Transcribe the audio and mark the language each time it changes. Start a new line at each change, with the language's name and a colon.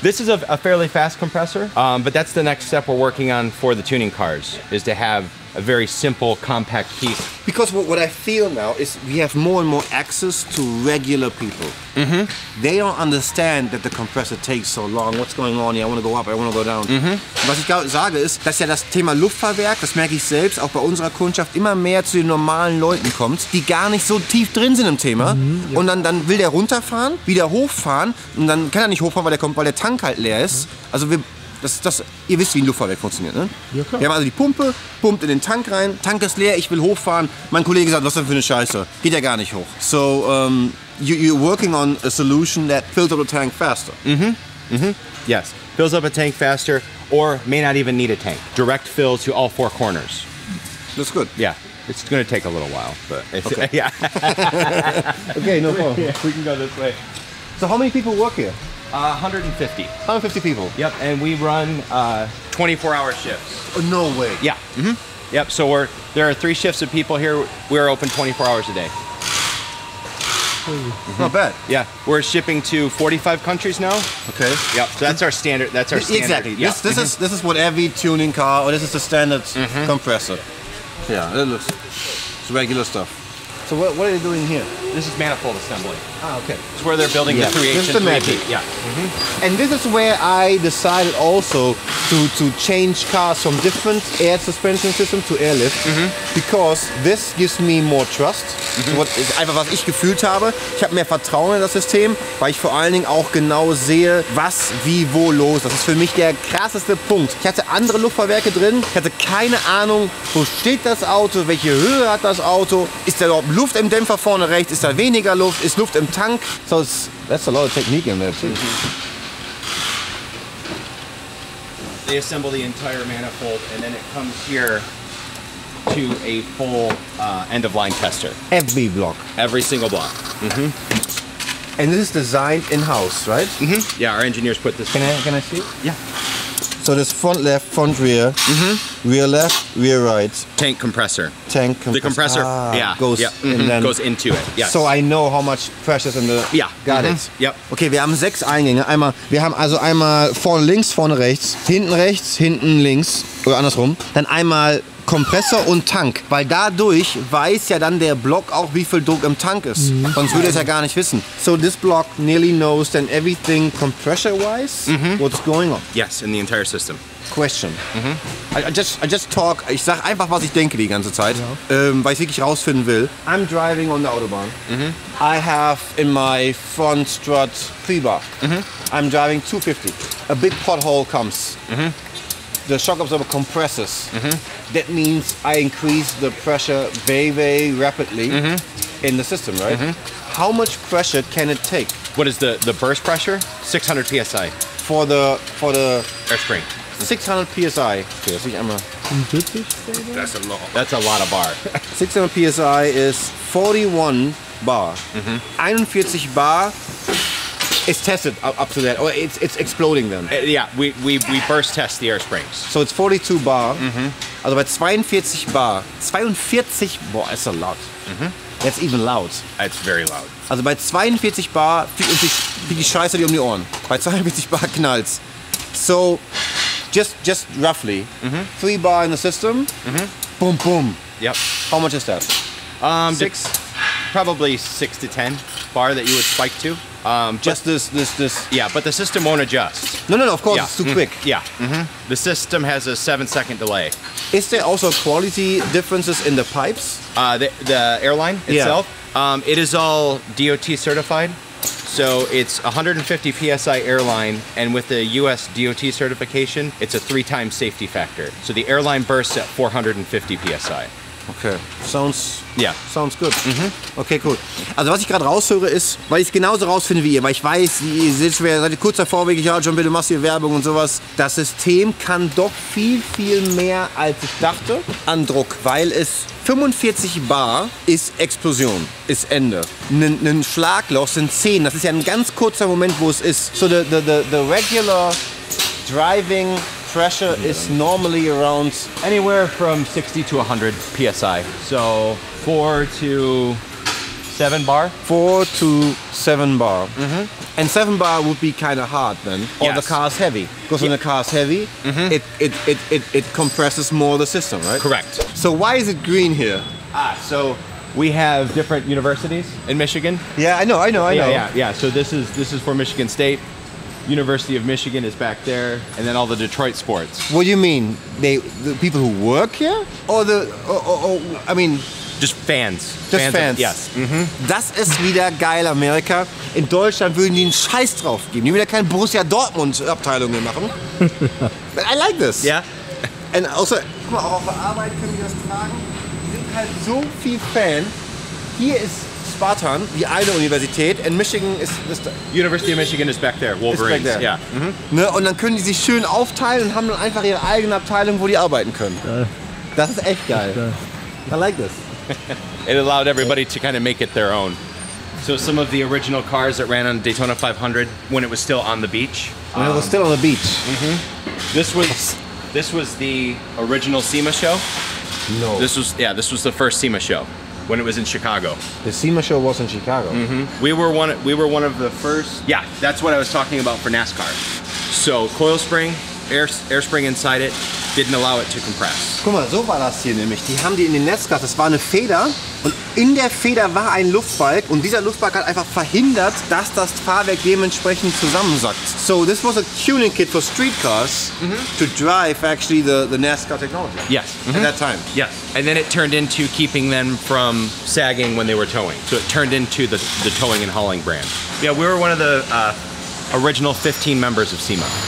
English: This is a fairly fast compressor, but that's the next step we're working on for the tuning cars, is to have a very simple, compact piece. Because what I feel now is we have more and more access to regular people. They don't understand that the compressor takes so long. What's going on here? I want to go up, I want to go down.
German: Was ich sage ist, dass ja das Thema Luftfahrwerk, das merke ich selbst, auch bei unserer Kundschaft immer mehr zu den normalen Leuten kommt, die gar nicht so tief drin sind im Thema. Ja. Und dann will der runterfahren, wieder hochfahren und dann kann er nicht hochfahren, weil der Tank halt leer ist. Also ihr wisst, wie ein Luftfahrwerk funktioniert, ne? Ja, klar. Wir haben also die Pumpe, pumpt in den Tank rein, Tank ist leer, ich will hochfahren. Mein Kollege sagt, was ist denn für eine Scheiße? Geht ja gar nicht hoch.
English: So, you're working on a solution that fills up the tank faster. Yes, fills up a tank faster, or may not even need a tank. Direct fill to all 4 corners. That's good. Yeah, it's going to take a little while, but it's, okay. Yeah. Okay, no problem. Yeah, we can go this way. So how many people work here? 150. 150 people? Yep, and we run 24-hour shifts. Oh, no way. Yeah. Yep, so there are 3 shifts of people here. We're open 24 hours a day. Not bad. Yeah, we're shipping to 45 countries now. Okay. Yep, so that's our standard. That's our standard. Exactly. Yeah. This is what every tuning car, or this is the standard compressor. Yeah, it's regular stuff. So what are they doing here? This is manifold assembly. Ah, okay. It's where they're building the 3H this is and the 3P. magic. Yeah. And this is where I decided also to change cars from different air suspension systems to airlift, because this gives me more trust.
German: So ist einfach, was ich gefühlt habe. Ich habe mehr Vertrauen in das System, weil ich vor allen Dingen auch genau sehe, was, wie, wo los. Das ist für mich der krasseste Punkt. Ich hatte andere Luftfahrwerke drin, ich hatte keine Ahnung, wo steht das Auto, welche Höhe hat das Auto, ist da überhaupt Luft im Dämpfer vorne rechts, ist da weniger Luft, ist Luft im Tank.
English: So that's a lot of technique in there too. They assemble the entire manifold, and then it comes here to a full end-of-line tester. Every block. Every single block. And this is designed in-house, right? Yeah, our engineers put this. Can I see it? Yeah. So this front left, front rear, rear left, rear right. Tank compressor. Tank compressor. The compressor, goes into it. Yes. So I know how much pressure is in the. Yeah. Got it. Yep.
German: Okay, wir haben 6 Eingänge. Wir haben also einmal vorne links, vorne rechts, hinten links oder andersrum. Dann einmal Kompressor und Tank, weil dadurch weiß ja dann der Block auch, wie viel Druck im Tank ist. Sonst würde es ja gar nicht wissen.
English: So this block nearly knows then everything compressor-wise, what's going on. Yes, in the entire system. Question. I just talk,
German: ich sag einfach, was ich denke die ganze Zeit, weil ich wirklich rausfinden will.
English: I'm driving on the Autobahn. I have in my front strut 3-bar. I'm driving 250. A big pothole comes. The shock absorber compresses. That means I increase the pressure very, very rapidly in the system, right? How much pressure can it take? What is the burst pressure? 600 psi. For the air spring. 600 psi. Okay,
German: das ich einmal.
English: That's a lot. That's a lot of bar. 600 psi is 41 bar. 41 bar. It's tested up to that, or it's exploding then. Yeah, we burst test the air springs. So it's 42 bar.
German: Also bei 42 bar.
English: 42, boah, that's a lot. That's even loud. It's very loud.
German: Also bei 42 bar fliegt die Scheiße dir um die Ohren. Bei 42 bar knallt's.
English: So just roughly, 3 bar in the system. Boom, boom. Yep. How much is that? 6, probably 6 to 10 bar that you would spike to. Just this. Yeah, but the system won't adjust. No, of course, it's too quick. Yeah. The system has a 7-second delay. Is there also quality differences in the pipes? The airline itself, it is all DOT certified. So it's 150 PSI airline, and with the US DOT certification, it's a 3-time safety factor. So the airline bursts at 450 PSI. Okay, sounds good. Okay, cool.
German: Also was ich gerade raushöre ist, weil ich es genauso rausfinde wie ihr, weil ich weiß, ihr seid kurz davor, wirklich, ja John, bitte machst hier Werbung und sowas. Das System kann doch viel, viel mehr als ich dachte an Druck, weil es 45 Bar ist Explosion, ist Ende. Ein Schlagloch sind 10. Das ist ja ein ganz kurzer Moment, wo es ist.
English: So the regular driving pressure is normally around Anywhere from 60 to 100 psi. So 4 to 7 bar. 4 to 7 bar. And 7 bar would be kind of hard then. Or Yes. the car's heavy. Because when the car's heavy, it compresses more the system, right? Correct. So why is it green here? So we have different universities in Michigan. Yeah, I know. Yeah. So this is for Michigan State. University of Michigan is back there, and then all the Detroit sports. What do you mean? The people who work here? Or I mean... Just fans. Just fans. Yes.
German: Das ist wieder geil, Amerika. In Deutschland würden die einen Scheiß drauf geben. Die würden ja keine Borussia Dortmund-Abteilung mehr machen.
English: But I like this. Yeah.
German: Und außer, guck mal, auch auf der Arbeit können die das tragen. Die sind halt so viel Fan. Hier ist Spartan, die eine Universität. In Michigan ist das...
English: University of Michigan is back there. Wolverines. Ist back there. Yeah.
German: Ne? Und dann können die sich schön aufteilen und haben dann einfach ihre eigene Abteilung, wo die arbeiten können. Geil. Das ist echt geil. Geil.
English: I like this. It allowed everybody to kind of make it their own. So some of the original cars that ran on Daytona 500 when it was still on the beach. When it was still on the beach. This was the original SEMA show. No. This was the first SEMA show when it was in Chicago. The SEMA show was in Chicago. We were one of the first. Yeah, that's what I was talking about for NASCAR. So coil spring, air spring inside it, didn't allow it to compress.
German: Guck mal, so war das hier nämlich. Die haben die in den Netz gehabt. Das war eine Feder und in der Feder war ein Luftbalg und dieser Luftbalg hat einfach verhindert, dass das Fahrwerk dementsprechend zusammensackt.
English: So this was a tuning kit for street cars to drive actually the NASCAR technology. Yes. At that time. Yes. And then it turned into keeping them from sagging when they were towing. So it turned into the towing and hauling brand. Yeah, we were one of the original 15 members of SEMA.